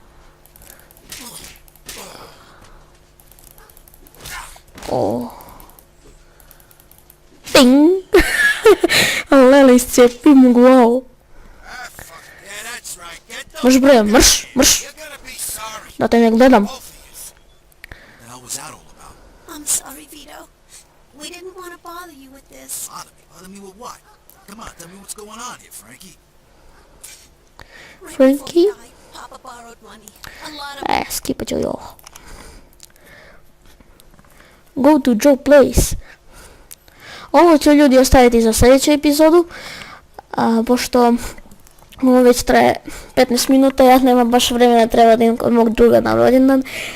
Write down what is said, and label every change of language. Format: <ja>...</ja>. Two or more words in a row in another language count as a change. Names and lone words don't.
<bs>O. Ting. Lele, iscijepi mu glavu. Mrš bre, mrš, mrš. Da te ne gledam.</bs> <en>What the hell was that all about? I'm sorry, Vito. We didn't this. Bother me with what? Come on, tell me what's going on here, Frankie. Right Frankie? before he died, Papa borrowed money. A lot of</en> <bs>Skippat ću i ovo.</bs> <en>Go to Joe Place.</en> <bs>Ovo ću ljudi ostaviti za sljedeću epizodu, pošto ovo već traje 15 minuta, ja nemam baš vremena, treba da idem kod mog druga na rođendan.</bs>